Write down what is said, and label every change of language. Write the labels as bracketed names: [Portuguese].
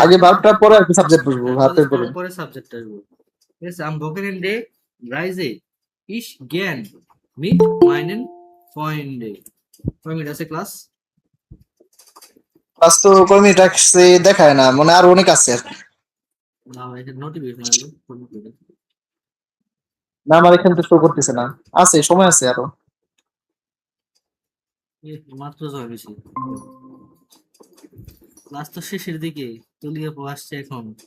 [Bangla] আগে ভাবটা পরে আর কি সাবজেক্ট বসবো, ভাবের পরে। পরে সাবজেক্ট আসবো, ঠিক আছে? [German] am Wochenende reise ich gern mit meinen Freunden, [Bangla] কয় মিনিট আছে ক্লাস? ক্লাস তো কয় মিনিট আসছে দেখায় না, মনে হয় আরো অনেক আছে আর কি। না এটা নোটিফিকেশন আসবে ফোন করে। না, আমার এখানে তো শো করতেছে না, আছে সময় আছে আরো। মাত্র জয় বেশি, ক্লাস তো শেষের দিকে, তলিয়ে আসছে এখন।